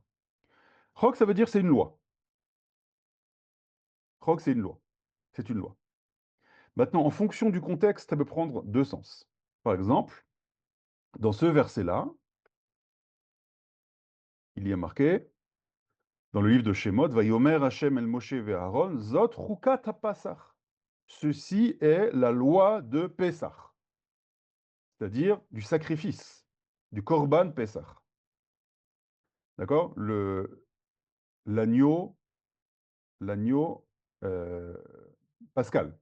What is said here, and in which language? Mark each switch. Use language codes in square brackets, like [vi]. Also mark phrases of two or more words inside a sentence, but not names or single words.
[fr] Chok, ça veut dire c'est une loi. Chok, c'est une loi. C'est une loi. Maintenant, en fonction du contexte, ça peut prendre deux sens. Par exemple, dans ce verset-là, il y a marqué, dans le livre de Shemot, [he] ויאמר השם אל משה ואהרן זאת חקת הפסח. [fr] Ceci est la loi de Pessah, c'est-à-dire du sacrifice, du [he] קרבן פסח. [fr] D'accord? L'agneau, l'agneau pascal.